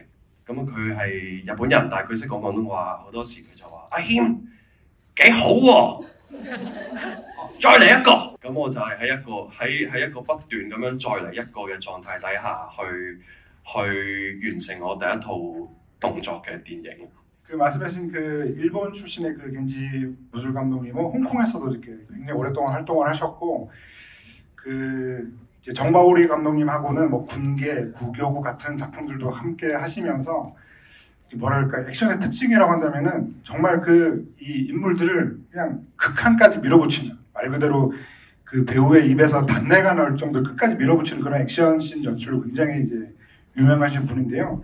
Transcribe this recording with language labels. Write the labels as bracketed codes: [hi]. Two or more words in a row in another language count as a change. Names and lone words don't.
[yue] 咁佢係日本人，但係佢識講廣東話，好多時佢就話：阿謙幾好喎，再嚟一個。咁我就係喺一個不斷咁樣再嚟一個嘅狀態底下去完成我第一套動作嘅電影。 [ko] 말씀하신 일본 출신의 겐지 무술 감독님은 홍콩에서도 이렇게 굉장히 오랫동안 활동을 하셨고 정바오리 감독님하고는 뭐 군계, 구교구 같은 작품들도 함께 하시면서 뭐랄까 액션의 특징이라고 한다면은 정말 이 인물들을 그냥 극한까지 밀어붙이는, 말 그대로 그 배우의 입에서 단내가 나올 정도로 끝까지 밀어붙이는 그런 액션씬 연출로 굉장히 이제 유명하신 분인데요.